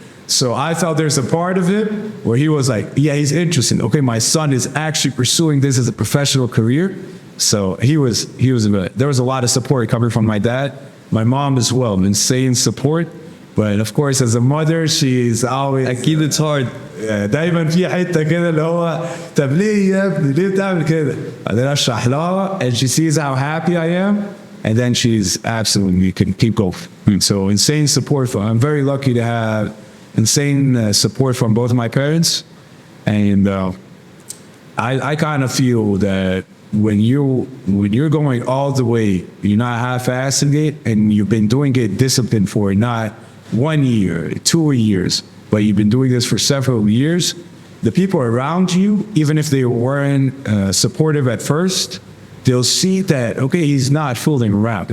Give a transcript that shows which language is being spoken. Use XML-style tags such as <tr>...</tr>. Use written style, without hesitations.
<en>So I felt there's a part of it where he was like, yeah, he's interested. Okay, my son is actually pursuing this as a professional career. So there was a lot of support coming from my dad, my mom as well, insane support. But of course, as a mother, she's always</en> <ar>أكيد</ar> <en>it's hard.</en> <ar>دايما في حته كده اللي هو طب ليه يا ابني ليه بتعمل كده؟ بعدين اشرح لها</ar> <en>and she sees how happy I am, and then she's absolutely can keep going. So insane support I'm very lucky to have insane support from both of my parents, and I kind of feel that when you're going all the way, you're not half-assing it, and you've been doing it disciplined for not 1 year, 2 years, but you've been doing this for several years, the people around you, even if they weren't supportive at first, they'll see that, okay, he's not fooling around.</en>